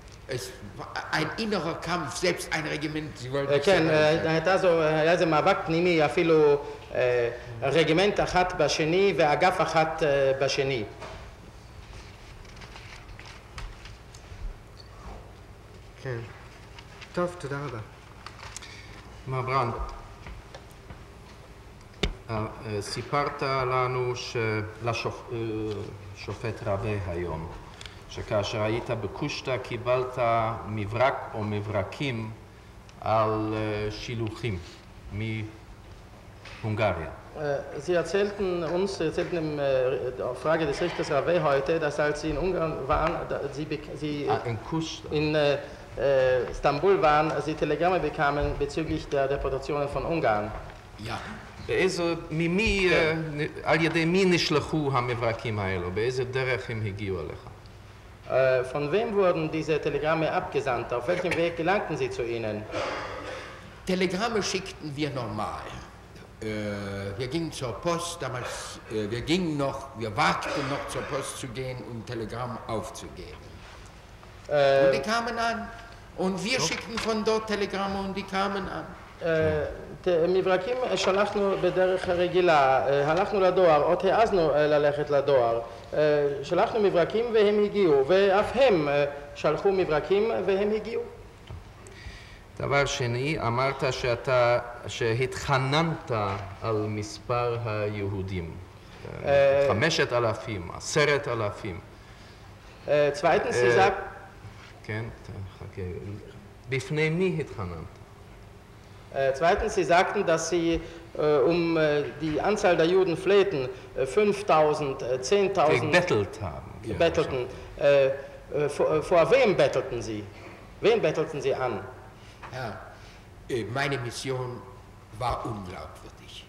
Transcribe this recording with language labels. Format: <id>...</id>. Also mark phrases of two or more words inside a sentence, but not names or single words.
<de>Es war ein innerer Kampf, selbst ein Regiment, Sie wollten</de> <he>כן, היה איזה מאבק פנימי, אפילו רגימנט אחת בשני ואגף אחת בשני. כן. טוב, תודה רבה. מר ברנד, סיפרת לנו לשופט רבה היום, שכאשר היית בקושטא קיבלת מברק או מברקים על שילוחים מהונגריה.</he> <de>Sie erzählten in der Frage des Richters Rave heute, dass als Sie in Ungarn waren, Sie in Istanbul waren, Sie Telegramme bekamen bezüglich der Deportationen von Ungarn. Ja.</de> <he>על ידי מי נשלחו המברקים האלו? באיזה דרך הם הגיעו אליך?</he> <de>Von wem wurden diese Telegramme abgesandt? Auf welchem Weg gelangten sie zu Ihnen? Telegramme schickten wir normal. Wir gingen zur Post, damals, wir wagten noch zur Post zu gehen, um Telegramm aufzugeben. Und die kamen an. Und wir schickten von dort Telegramme und die kamen an.</de> <he>מברקים שלחנו בדרך רגילה, הלכנו לדואר, עוד העזנו ללכת לדואר. שלחנו מברקים והם הגיעו, ואף הם שלחו מברקים והם הגיעו. דבר שני, אמרת שהתחננת על מספר היהודים, 5,000, 10,000.</he> <de>Zweitens, Sie sagten...</de> <he>כן, חכה. בפני מי התחננת?</he> <de>Zweitens, Sie sagten, dass Sie um die Anzahl der Juden flehten, 5.000, 10.000 bettelten. Vor wem bettelten Sie? Wen bettelten Sie an? Ja, meine Mission war unglaubwürdig.</de>